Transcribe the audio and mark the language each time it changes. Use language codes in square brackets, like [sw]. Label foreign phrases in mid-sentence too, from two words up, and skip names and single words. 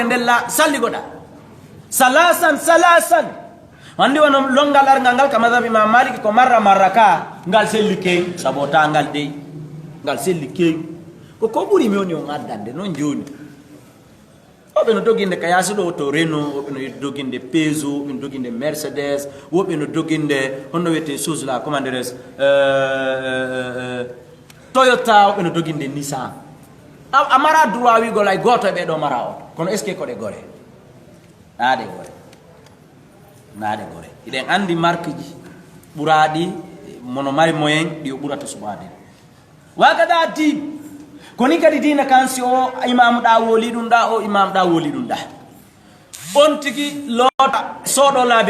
[ff] nden salligoɗa salasan wandi wono longal argal ngal ka madhab Imam Malik ko marra ka ngal selli keewi sabota ngal dey ngal selli keewi ko ɓuri mi woni on addande noon joni woɓe no doginde ka yaasi ɗo to Renault woɓe no doginde Peugeot woɓe no doginde Mercedes woɓe no doginde honno wiyete [fr] chose la comment dirais [ff] Toyota woɓe no doginde Nissan a mara droit wigol ay goto e ɓeɗo mara o kono [fr] est ce que [ff] koɗe gore naade gore iɗen andi marque ji ɓuraɗi mono mari moyen ɗi o ɓurata suɓade wagada diin koni kadi dina kansi o imamu ɗa woli ɗum ɗa o imamu ɗa woli ɗum ɗa on tigi loota soɗo laabi